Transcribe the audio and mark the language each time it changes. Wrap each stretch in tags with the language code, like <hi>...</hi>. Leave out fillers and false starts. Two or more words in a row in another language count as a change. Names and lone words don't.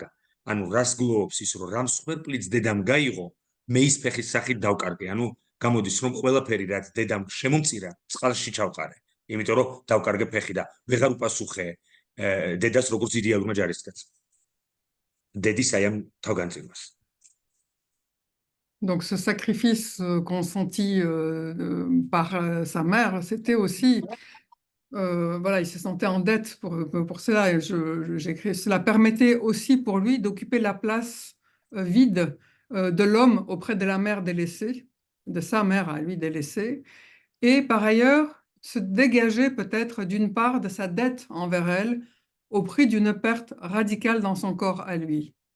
<ka>ანუ რას გლოვობს ის, რომ რა მსხვერპლიც დედამ გაიღო, მე ის ფეხის სახით დავკარგე. ანუ გამოდის, რომ ყველაფერი რაც დედამ შემომწირა, წყალში ჩავყარე. იმიტომ რომ დავკარგე ფეხი და ვეღარ უპასუხე დედას როგორც იდეალურმა ჯარისკაცს. დედის აი ამ თავგანწირვას.</ka> <fr>Donc ce sacrifice consenti par sa mère, c'était aussi, voilà, il se sentait en dette pour cela. Et j'écris, cela permettait aussi pour lui d'occuper la place vide de l'homme auprès de la mère délaissée, de sa mère à lui délaissée, et par ailleurs se dégager peut-être d'une part de sa dette envers elle au prix d'une perte radicale dans son corps à lui.</fr>